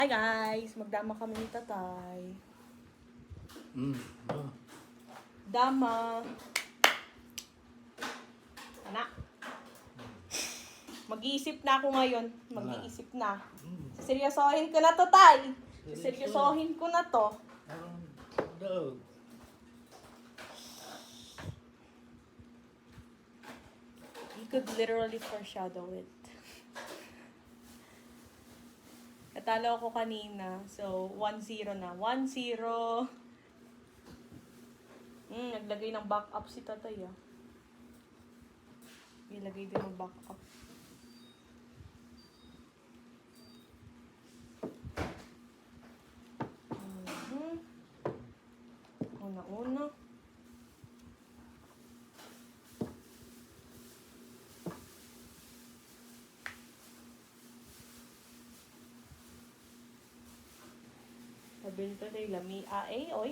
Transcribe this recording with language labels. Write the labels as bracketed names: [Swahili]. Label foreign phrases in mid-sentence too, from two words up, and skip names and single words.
[Filipino] Hi guys! Magdama kami ni Tatay. Oh. Dama. Anak. Mag-iisip na ako ngayon. Mag-iisip na. Seryosohin ko na to, Tay. Seryosohin ko na to. Dog. [English] You could literally foreshadow it. [Filipino] Natalo ako kanina. So, 1-0 na. 1-0. Naglagay ng backup si Tatay, ah. Ilagay din ng backup. Una-una. Sabi nito na yung lami ae, oy.